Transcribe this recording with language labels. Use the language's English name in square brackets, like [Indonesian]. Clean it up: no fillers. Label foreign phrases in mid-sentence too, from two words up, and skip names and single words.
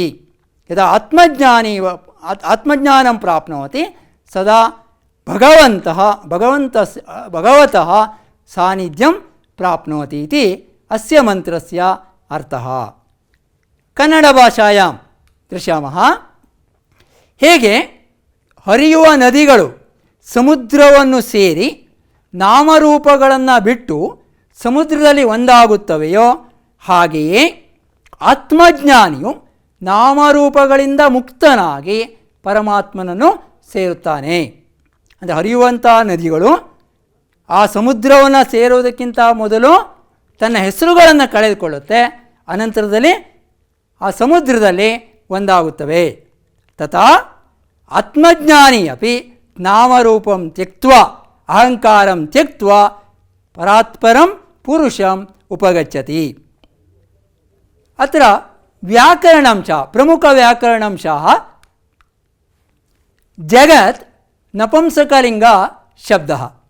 [Sanskrit] यदा आत्मज्ञानी आत्मज्ञानं प्राप्नोति सदा भगवतः सान्निध्यं प्राप्नोति इति अस्य मंत्रस्य अर्थः. कन्नड भाषायां दृश्यामः [Kannada] ಹೇಗೆ ಹರಿಯುವ ನದಿಗಳು ಸಮುದ್ರವನ್ನು ಸೇರಿ ನಾಮರೂಪಗಳನ್ನು ಬಿಟ್ಟು ಸಮುದ್ರದಲ್ಲಿ ಒಂದಾಗುತ್ತವೆಯೋ ಹಾಗೆಯೇ ಆತ್ಮಜ್ಞಾನಿಯು ನಾಮರೂಪಗಳಿಂದ ಮುಕ್ತನಾಗಿ ಪರಮಾತ್ಮನನ್ನು ಸೇರುತ್ತಾನೆ. ಅಂದರೆ ಹರಿಯುವಂಥ ನದಿಗಳು ಆ ಸಮುದ್ರವನ್ನು ಸೇರುವುದಕ್ಕಿಂತ ಮೊದಲು ತನ್ನ ಹೆಸರುಗಳನ್ನು ಕಳೆದುಕೊಳ್ಳುತ್ತೆ, ಅನಂತರದಲ್ಲಿ ಆ ಸಮುದ್ರದಲ್ಲಿ ಒಂದಾಗುತ್ತವೆ. [Sanskrit] ತಥಾ ಆತ್ಮಜ್ಞಾನಿ ಅಪಿ ನಾಮರೂಪಂ ತ್ಯಕ್ತ್ವಾ ಅಹಂಕಾರಂ ತ್ಯಕ್ತ್ವಾ ಪರಾತ್ಪರಂ ಪುರುಷಂ ಉಪಗಚ್ಚತಿ. ಅತ್ರ ವ್ಯಾಕರಣಂ ಚ ಪ್ರಮುಖವ್ಯಾಕರಣಂಶಃ ಜಗತ್ ನಪುಂಸಕಲಿಂಗ ಶಬ್ದಃ.